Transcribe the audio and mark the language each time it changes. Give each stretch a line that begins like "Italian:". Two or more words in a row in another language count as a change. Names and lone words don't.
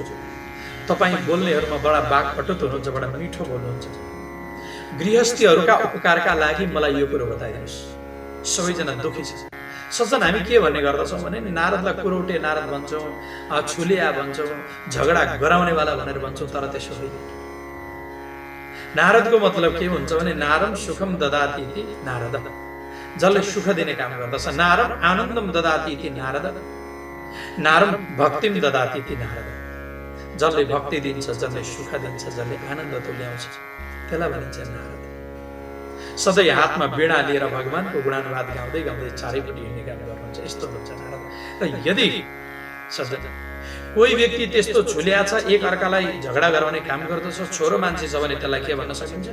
Nepali: तपाईँ बोल्नेहरूमा बडा वाक्पटुत हुनुहुन्छ, बडा मिठो बोल्नुहुन्छ, गृहस्थीहरूका उपकारका लागि मलाई यो कुरो बताइदिनुहोस्। सबैजना दुखी छ। सज्जन हामी के भन्ने गर्दछौँ भने नारदलाई कुरौटे नारद भन्छौँ, छुलिया भन्छौँ, झगडा गराउनेवाला भनेर भन्छौँ, तर त्यसो होइन। नारदको मतलब के हुन्छ भने
Sanskrit: नारम सुखम ददाति इति नारद,
Nepali: जसले सुख दिने काम गर्दछ।
Sanskrit: नारम आनन्दम ददाति इति नारद, नारम भक्तिम ददाति इति नारद,
Nepali: जसले भक्ति दिन्छ, जसले सुख दिन्छ, जसले आनन्द तुल्याउँछ त्यसलाई भनिन्छ नारद। सधैँ हातमा वीणा लिएर भगवानको गुणानुवाद गाउँदै गाउँदै चारैपट्टि हिँड्ने काम गर्नुहुन्छ, यस्तो हुन्छ नारद। र यदि सज्जन कोही व्यक्ति त्यस्तो छुलिया छ, एक अर्कालाई झगडा गराउने काम गर्दछ, छोरो मान्छे छ भने त्यसलाई के भन्न सकिन्छ?